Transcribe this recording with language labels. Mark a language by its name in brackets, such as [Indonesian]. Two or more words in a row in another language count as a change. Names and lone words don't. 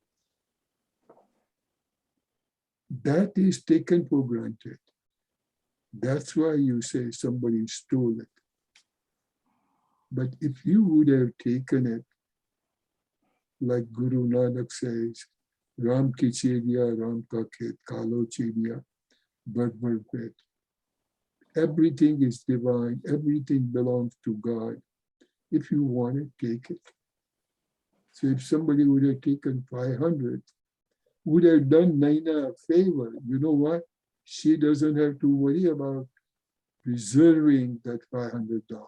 [English] That is taken for granted. That's why you say somebody stole it. But if you would have taken it, like Guru Nanak says, [Hindi] राम की चिड़िया, राम का खेत, कालो चिड़िया, बरबर पेट. [English] Everything is divine, everything belongs to God. If you want it, take it. So if somebody would have taken 500, would have done Naina a favor. You know what? She doesn't have to worry about preserving that $500.